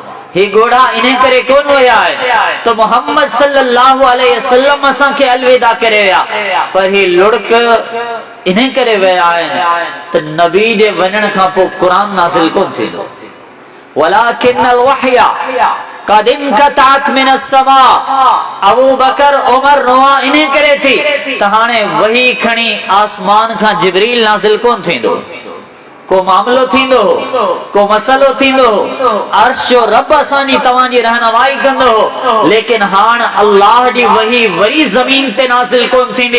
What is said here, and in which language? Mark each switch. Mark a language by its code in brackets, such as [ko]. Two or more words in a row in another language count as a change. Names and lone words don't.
[sd] ही घोड़ा इन करे कोन विया आहिनि तो मोहम्मद [ar] صلى الله عليه وسلم [sd] असां खे अलविदा करे विया, पर ही लुढ़क इन करे विया आहिनि त नबी जे वञण खां पोइ क़ुरान नाज़िल कोन थींदो। [ar] ولكن الوحي قد انقطع من السماء. [sd] अबू बकर उमर रोआ इन करे थी त हाणे वही खणी आसमान खां जिब्रील नाज़िल कोन थींदो। को मामलो थींदो हो, को मसलो थींदो हो, अर्श जो रब असांजी तव्हांजी रहनुमाई कंदो हो, लेकिन हाण अल्लाह जी वही वरी ज़मीन ते नाज़िल कोन थींदी।